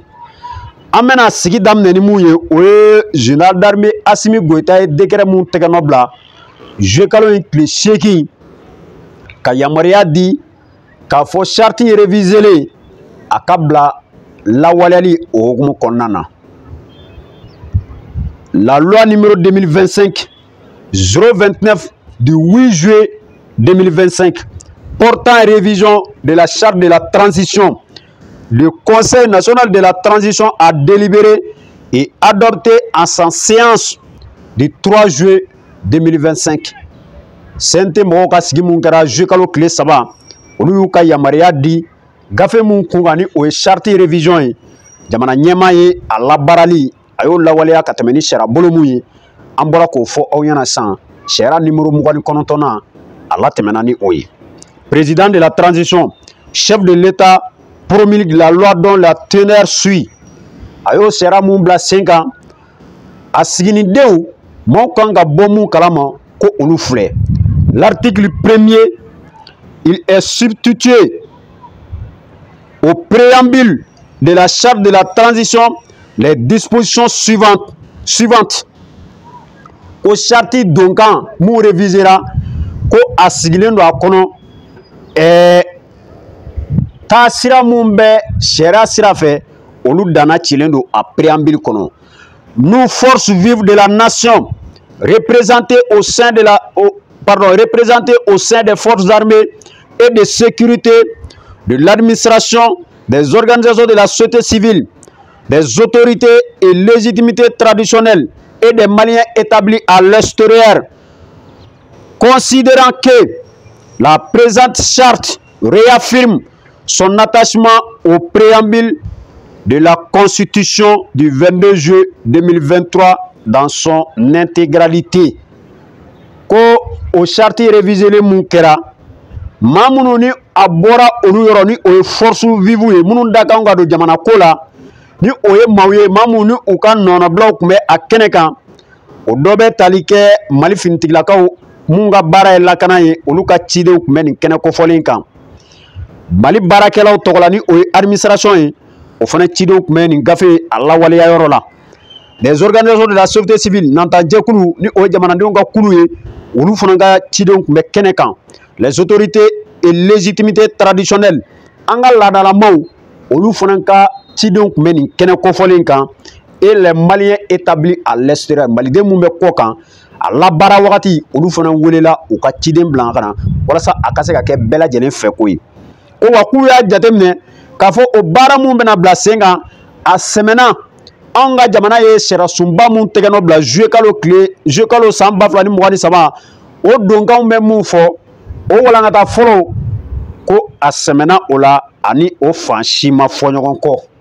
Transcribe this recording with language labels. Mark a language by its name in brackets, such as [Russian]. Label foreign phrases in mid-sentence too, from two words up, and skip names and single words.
[Bambara] An bɛna sigi daminɛ ni mun ye o ye [French] général d'armée [Bambara] Asimi Goïta ye décret mun tɛgɛnɔ bila juillet kalo in tile 8 ka yamaruya di k'a fɔ [French] charte révisée [Bambara] a ka bila lawaleyali o hukumu kɔnɔna na. [French] La loi numéro 2025-029 du 8 juillet 2025 portant révision de la charte de la transition, le Conseil national de la transition a délibéré et adopté en sa séance du 3 juillet 2025. [Bambara] CNT mɔgɔw ka sigi mun kɛra juillet kalo tile 3 olu y'u ka yamaruya di gafe mun kun kan ni o ye [French] charte révision [Bambara] ye. Jamana ɲɛmaa ye a labaarali a y'o lawaleya ka tɛmɛ ni sariya bolo mun ye an bɔra k'o fɔ aw ɲɛna sisan. Sariya numéro 29 a latɛmɛna ni o ye. [French] Président de la transition, chef de l'État promulgue la loi dont la teneur suit. [Bambara] A y'o sariya mun bila sen kan a siginidenw maaw kan ka bɔ mun kalama ko olu filɛ. [French] L'article 1er, il est substitué au préambule de la charte de la transition les dispositions suivantes. [Bambara] Ko charte donkan mun révisera ko a sigilen do a kɔnɔ taasira mun bɛ sariya sira fɛ olu danna cilen do a préambule kɔnɔ. [French] Nous forces vives de la nation représentées au sein des forces armées et de sécurité, de l'administration, des organisations de la société civile, des autorités et légitimités traditionnelles et des Maliens établis à l'extérieur, considérant que la présente charte réaffirme son attachement au préambule de la Constitution du 22 juillet 2023 dans son intégralité. [Bambara] Ko o [French] charte révisée [Bambara] le mun kɛra maa minnu ni a bɔra olu yɔrɔ ni o ye [French] force vive [Bambara] ye minnu da kan ka don jamana ko la ni o ye maaw ye maa minnu ni u ka nɔnɔbilaw tun bɛ a kɛnɛ kan o dɔ bɛ tali kɛ Mali finitigilakaw mun ka baara ye lakana ye olu ka cidenw tun bɛ nin kɛnɛ kofɔlen kan. Mali baarakɛlaw tɔgɔ la ni o ye administration ye o fana cidenw tun bɛ nin gafe a lawaleya yɔrɔ la. [French] Les organisations de la société civile [Bambara] nantajɛkulu ni o ye jamanadenw ka kulu ye olu fana ka cidenw tun bɛ kɛnɛ kan. [French] Les autorités et légitimités traditionnelles [Bambara] an ka laadalamaw olu fana ka cidenw tun bɛ nin kɛnɛ kofɔlen kan. [French] Et les Maliens établis à l'extérieur [Bambara] maliden mun bɛ kɔ kan a labaara wagati olu fana welela u ka ciden bila ka na walasa a ka se ka kɛ bɛɛ lajɛlen fɛ ko ye. Ko wa k'u y'a jateminɛ k'a fɔ o baara mun bɛna bila sen kan a sɛmɛna an ka jamana ye sariya sunba mun tɛgɛnɔ bila juillet kalo san 2023 o donkanw bɛ mun fɔ o walankata fɔlɔ ko a sɛmɛna o la ani o fan si ma fɔ ɲɔgɔn kɔ.